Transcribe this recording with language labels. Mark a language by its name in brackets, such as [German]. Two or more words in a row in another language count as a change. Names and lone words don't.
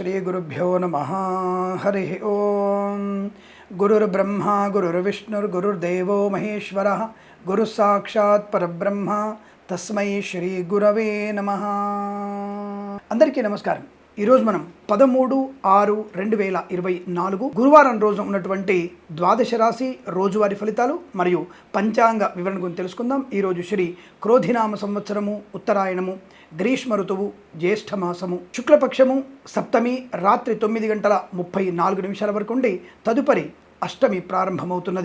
[Sanskrit] श्रीगुरुभ्यो नमः। हरि ओम। गुरुर्ब्रह्मा गुरुर्विष्णुर्गुरुर्देवो महेश्वरः गुरुसाक्षात् परब्रह्म तस्मै श्री गुरवे नमः। [Telugu] అందరికీ నమస్కారం। ఈరోజు మనం 13/6/2024 గురువారం రోజు ఉన్నటువంటి ద్వాదశ రాశి రోజువారీ ఫలితాలు మరియు పంచాంగ వివరణ గురించి తెలుసుకుందాం। ఈరోజు శ్రీ క్రోధినామ సంవత్సరము, ఉత్తరాయణము, గ్రీష్మ ఋతువు, జ్యేష్ఠ మాసము, శుక్లపక్షము, సప్తమి రాత్రి 9:34 వరకు ఉండి తదుపరి అష్టమి ప్రారంభమవుతున్నది।